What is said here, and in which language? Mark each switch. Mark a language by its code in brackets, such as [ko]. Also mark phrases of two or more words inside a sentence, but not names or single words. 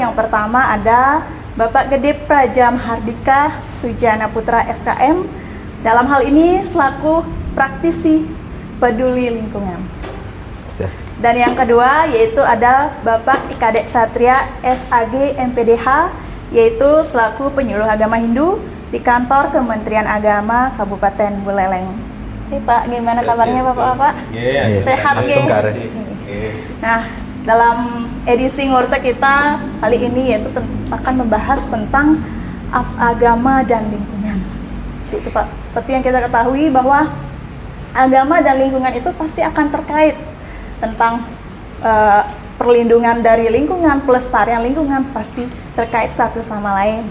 [id] Yang pertama ada Bapak Gede Praja Mahardika Sujana Putra SKM, dalam hal ini selaku praktisi peduli lingkungan. Dan yang kedua yaitu ada Bapak Ikadek Satria SAG MPDH, yaitu selaku penyuluh agama Hindu di kantor Kementerian Agama Kabupaten Buleleng. Oke Pak, gimana kabarnya Bapak-Bapak? Sehat ya? Nah, dalam edisi Ngurte kita kali ini yaitu akan membahas tentang agama dan lingkungan. Itu Pak, seperti yang kita ketahui bahwa agama dan lingkungan itu pasti akan terkait tentang perlindungan dari lingkungan, pelestarian lingkungan pasti terkait satu sama lain.